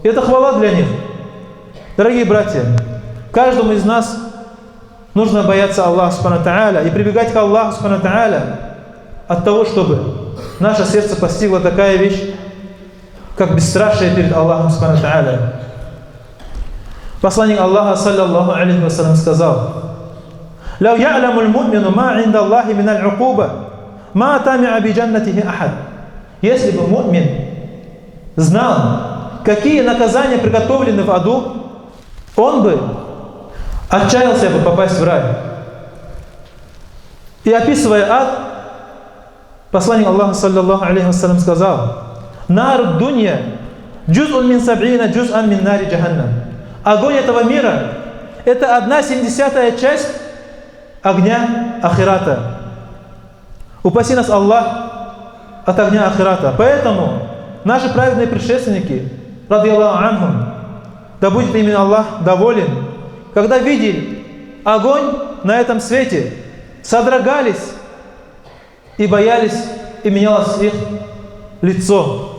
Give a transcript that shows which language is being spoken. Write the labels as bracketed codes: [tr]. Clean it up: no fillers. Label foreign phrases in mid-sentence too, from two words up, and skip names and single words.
[ru] И это хвала для них. Дорогие братья, каждому из нас нужно бояться Аллаха [ar] سبحانه وتعالى [ru] и прибегать к Аллаху [ar] سبحانه وتعالى [ru] от того, чтобы наше сердце постигла такая вещь, как бесстрашие перед Аллахом [ar] سبحانه وتعالى. [ru] Посланник Аллаха, [ar] صلى الله عليه وسلم, сказал: «لو يعلم المؤمن ما عند الله من العقوبة ما طمع بجنته أحد». [ru] Если бы му'мин знал, какие наказания приготовлены в аду, он бы отчаялся бы попасть в рай. И описывая ад, посланник Аллаха, [ar] صلى الله عليه وسلم, сказал: «نار الدنيا جزء من سبعين جزءا من نار جهنم». [ru] Огонь этого мира – это 1/70 часть огня ахирата. Упаси нас Аллах от огня ахирата. Поэтому наши праведные предшественники, [ar] رضي الله عنهم, [ru] да будет им Аллах доволен, когда видели огонь на этом свете, содрогались и боялись, и менялось их лицо.